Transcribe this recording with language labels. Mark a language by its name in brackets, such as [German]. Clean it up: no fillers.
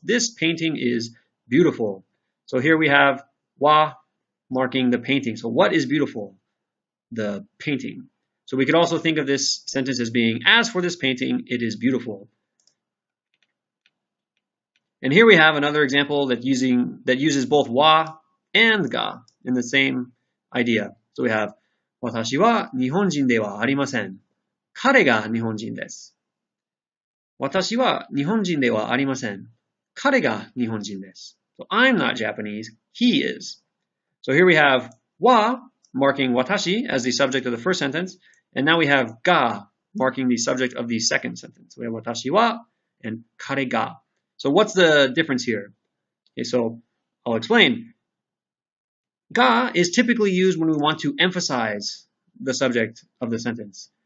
[English] This painting is beautiful. So here we have wa marking the painting. So what is beautiful? The painting. So we could also think of this sentence as being, as for this painting, it is beautiful. And here we have another example that uses both wa and ga in the same idea. So we have [Japanese] 私は日本人ではありません。彼が日本人です。私は日本人ではありません。彼が日本人です。 [English] So I'm not Japanese, he is. So here we have wa marking watashi as the subject of the first sentence, and now we have ga marking the subject of the second sentence. We have watashi wa and kare ga. So what's the difference here? Okay, so I'll explain. Ga is typically used when we want to emphasize the subject of the sentence.